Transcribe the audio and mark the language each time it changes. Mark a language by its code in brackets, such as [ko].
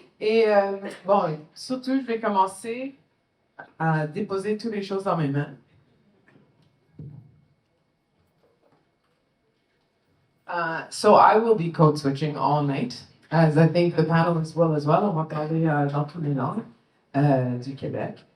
[fr] Et surtout, je vais commencer à déposer toutes les choses dans mes mains. [en] So I will be code switching all night, as I think the panelists will as well. [fr] On va parler dans tous les langues du Québec.